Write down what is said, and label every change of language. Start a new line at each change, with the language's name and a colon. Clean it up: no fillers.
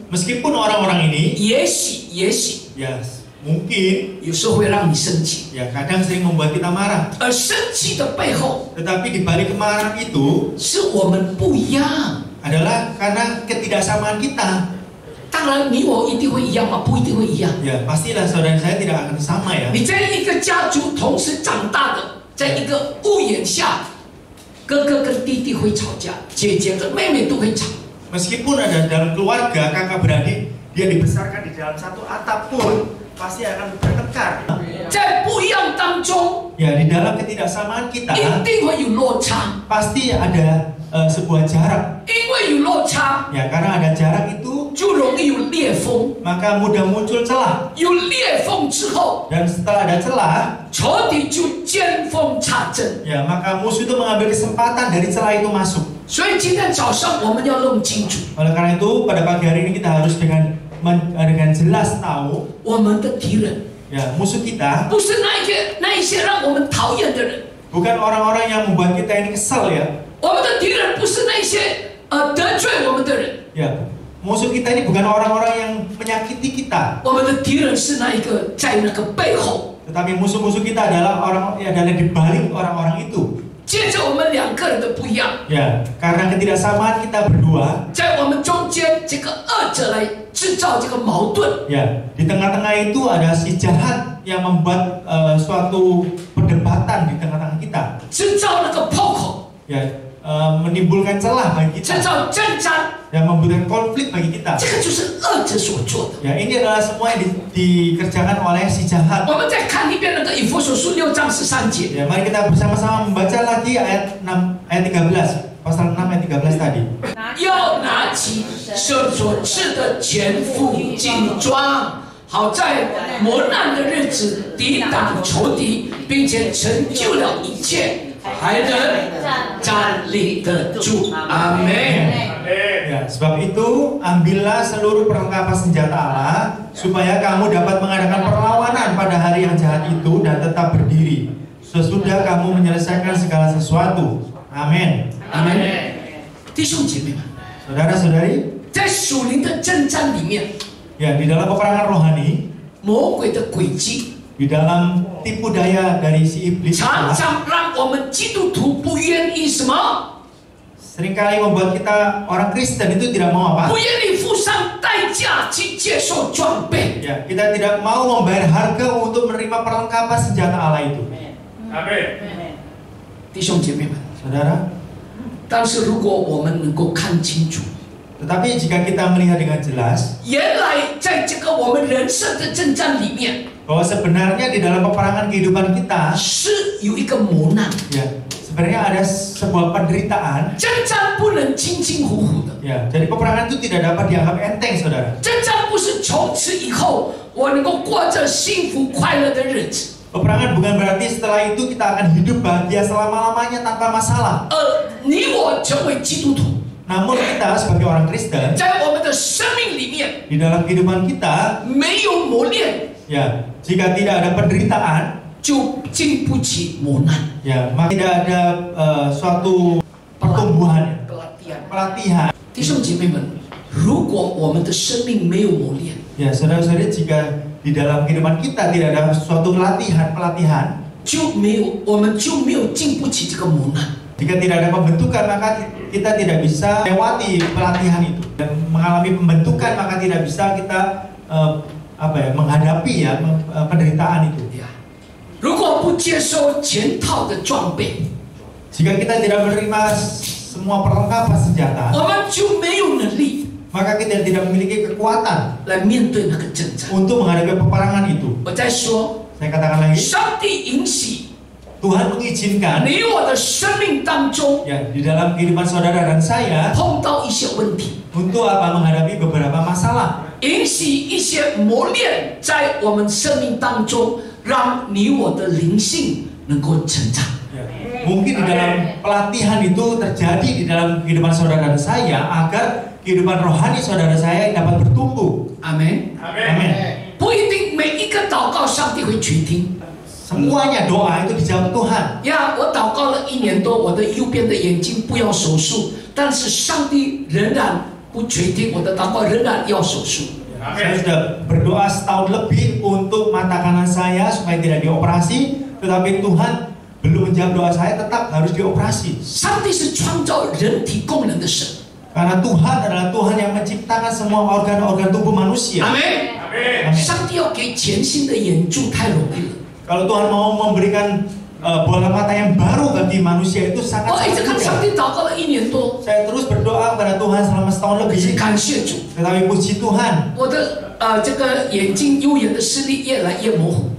Indonesian: Meskipun orang-orang ini
Chinese: 也许
Indonesian: ya mungkin
Chinese: 有时候会让你生气，
Indonesian: ya kadang sering membuat kita marah,
Chinese: 而生气的背后
Indonesian: tetapi di balik kemarahan itu
Chinese: 是我们不一样。
Indonesian: adalah karena ketidaksamaan kita.
Chinese: 当然，你我一定会一样吗？不一定会一样。
Indonesian: Ya pastilah saudara saya tidak akan sama ya.
Chinese: 你在一个家族同时长大的，在一个屋檐下，哥哥跟弟弟会吵架，姐姐跟妹妹都会吵。
Indonesian: Meskipun ada dalam keluarga kakak beradik, dia dibesarkan di dalam satu atap pun pasti akan bertengkar.
Chinese: 在不一样当中，
Indonesian: Ya di dalam ketidaksamaan
Chinese: 一
Indonesian: kita
Chinese: 定会有落差，
Indonesian: pasti ada sebuah jarak.
Chinese: 因为有落差，
Indonesian: Ya karena ada jarak itu
Chinese: 就容易有裂缝，
Indonesian: maka mudah muncul celah.
Chinese: 有裂缝之后，
Indonesian: Dan setelah ada celah,
Chinese: 仇敌就见缝插针。
Indonesian: ya maka musuh itu mengambil kesempatan dari celah itu masuk.
Chinese: 所以今天早上我们要弄清楚，
Indonesian: Oleh karena itu pada pagi hari ini kita harus dengan jelas tahu
Chinese: 我们的敌人
Indonesian: ya musuh kita
Chinese: 不是那一些让我们讨厌的人，
Indonesian: bukan orang-orang yang membuat kita ini kesal ya.
Chinese: 我们的敌人不是那些得罪我们的人。
Indonesian: Ya, musuh kita ini bukan orang-orang yang menyakiti kita,
Chinese: 我们的敌人是那一个在那个背后，
Indonesian: tetapi musuh-musuh kita adalah adalah di balik orang-orang itu.
Chinese: 接着我们两个人的不一样，
Indonesian: Ya, karena ketidaksamaan kita berdua,
Chinese: 在我们中间这个恶者来制造这个矛盾，
Indonesian: ya di tengah-tengah itu ada si jahat yang membuat suatu perdebatan di tengah-tengah kita,
Chinese: 制造那个破口，
Indonesian: ya menimbulkan celah bagi
Chinese: 制
Indonesian: kita,
Chinese: 造争战，
Indonesian: yang membuatkan konflik bagi kita.
Chinese: 这个就是恶者所做的。
Indonesian: Ya, ini adalah semua yang dikerjakan oleh si jahat.
Chinese: 我们再看一遍那个以弗所书6章13节，
Indonesian: Ya, mari kita bersama-sama membaca lagi ayat 13, pasal 6 ayat 13 tadi.
Chinese: 要拿起神所赐的全副军装，好在磨难的日子抵挡仇敌，并且成就了一切，还能站立得住。阿门。
Indonesian: Ya, sebab itu ambillah seluruh perlengkapan senjata Allah supaya kamu dapat mengadakan perlawanan pada hari yang jahat itu dan tetap berdiri sesudah kamu menyelesaikan segala sesuatu. Amin.
Chinese: 阿门。弟兄姐妹们，
Indonesian: Saudara-saudari,
Chinese: 在属灵的征战里面，
Indonesian: ya di dalam peperangan rohani,
Chinese: 魔鬼的诡计
Indonesian: di dalam tipu daya dari si iblis
Chinese: 常常让我们基督徒不愿意什么？
Indonesian: seringkali membuat kita orang Kristen itu tidak mau apa?
Chinese: 不愿意付上代价去接受装备。
Indonesian: Ya, kita tidak mau membayar harga untuk menerima perlengkapan senjata Allah itu. Amin.
Chinese: 弟兄姐妹们，
Indonesian: Saudara,
Chinese: 但是如果我们能够看清楚，
Indonesian: tetapi jika kita melihat dengan jelas
Chinese: 原来在这个我们人生的征战里面，
Indonesian: bahwa sebenarnya di dalam peperangan kehidupan kita
Chinese: 是有一个磨难，
Indonesian: ya sebenarnya ada sebuah penderitaan
Chinese: 征战不能轻轻糊糊的，
Indonesian: ya, jadi peperangan itu tidak dapat dianggap enteng saudara.
Chinese: 征战不是从此以后我能够过着幸福快乐的日子，
Indonesian: Peperangan bukan berarti setelah itu kita akan hidup bahagia selama-lamanya tanpa masalah.
Chinese: 你我成为基督徒，
Indonesian: Namun kita sebagai orang Kristen
Chinese: 在我们的生命里面
Indonesian: di dalam kehidupan kita
Chinese: 没有磨练，
Indonesian: ya, jika tidak ada penderitaan
Chinese: 就经不起磨难。
Indonesian: ya, maka tidak ada suatu pertumbuhan, pelatihan.
Chinese: 弟兄姐妹们，如果我们的生命没有磨练，
Indonesian: Ya, saudara-saudari, jika di dalam kehidupan kita tidak ada suatu pelatihan,
Chinese: 我们就没有经不起这个磨难。
Indonesian: jika tidak ada pembentukan, maka kita tidak bisa lewati pelatihan itu. Dan mengalami pembentukan, maka tidak bisa kita menghadapi penderitaan itu.
Chinese: 如果不接受全套的装备，
Indonesian: jika kita tidak menerima semua perlengkapan senjata,
Chinese: 我们就没有能力
Indonesian: maka kita tidak memiliki kekuatan
Chinese: 来面对那个征战。
Indonesian: untuk menghadapi peperangan itu.
Chinese: 我在说，
Indonesian: Saya katakan lagi,
Chinese: 上帝允许
Indonesian: Tuhan mengizinkan
Chinese: 你我的生命当中
Indonesian: ya di dalam kehidupan saudara dan saya
Chinese: 碰到一些问题，
Indonesian: untuk apa? Menghadapi beberapa masalah.
Chinese: 允许一些磨练在我们生命当中，让你我的灵性能够成长。
Indonesian: Ya. Mungkin di dalam pelatihan itu terjadi di dalam kehidupan saudara dan saya agar kehidupan rohani saudara saya dapat bertumbuh.
Chinese: 阿门。
Indonesian: Amin.
Chinese: 不一定每一个祷告上帝会垂听。
Indonesian: Semuanya doa itu dijawab Tuhan.
Chinese: 呀，我祷告了1年多，我的右边的眼睛不要手术，但是上帝仍然不垂听我的祷告，仍然要手术。
Indonesian: Saya sudah berdoa setahun lebih untuk mata kanan saya supaya tidak dioperasi, tetapi Tuhan belum menjawab doa saya, tetap harus dioperasi.
Chinese: 上帝是创造人体功能的神。
Indonesian: Karena Tuhan adalah Tuhan yang menciptakan semua organ-organ tubuh manusia.
Chinese: 阿门。
Indonesian: Amin.
Chinese: 上帝要给全新的眼珠太容易了。
Indonesian: Kalau Tuhan mau memberikan bola mata yang baru bagi manusia itu
Chinese: 我
Indonesian: sangat
Chinese: 一直跟上
Indonesian: mudah.
Chinese: 帝祷告了1年多，
Indonesian: Saya terus berdoa kepada Tuhan selama setahun
Chinese: 可是感谢主，
Indonesian: Tetapi puji Tuhan,
Chinese: 我的这个眼睛右眼的视力越来越模糊。